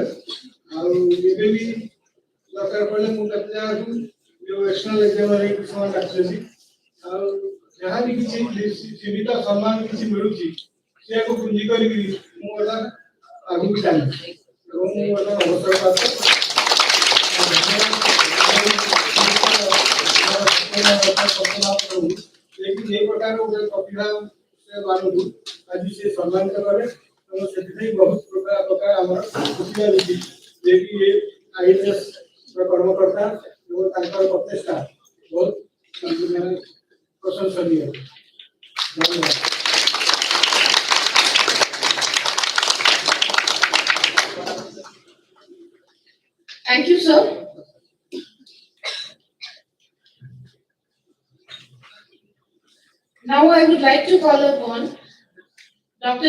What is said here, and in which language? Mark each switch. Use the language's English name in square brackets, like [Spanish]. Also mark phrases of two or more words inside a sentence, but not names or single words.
[Odia] ଆଉ ଏବେ ବି ଦରକାର ପଡ଼ିଲେ ମୁଁ କେତେ ଜାଗାକୁ ଯୋଉ [English] external exam [Odia] ହେଇକି ସେମାନେ ଡାକୁଛନ୍ତି ଆଉ ଯାହା ବି କିଛି ସୀମିତ ସମ୍ମାନ କିଛି ମିଳୁଛି ସେଆକୁ ପୁଞ୍ଜି କରିକି ମୁଁ ବର୍ତ୍ତମାନ ଆଗକୁ ଚାଲିଛି ଏବଂ ମୁଁ ବର୍ତ୍ତମାନ ଅବସର ପ୍ରାପ୍ତ যে প্রকার ଗୋଟେ ପ୍ରତିଭା ମାନଙ୍କୁ ଆଜି ସେ ସମ୍ମାନିତ କଲେ ଏବଂ ସେଥିପାଇଁ ବହୁତ ପ୍ରକାର ଆମର ଖୁସି ଲାଗୁଛି ଯେ କି ଏ IAS କର୍ମକର୍ତ୍ତା ଏବଂ ତାଙ୍କର ପ୍ରଚେଷ୍ଟା ବହୁତ ପ୍ରଶଂସନୀୟ। ଧନ୍ୟବାଦ। [English] Thank you, sir. Now I would like to call upon Dr.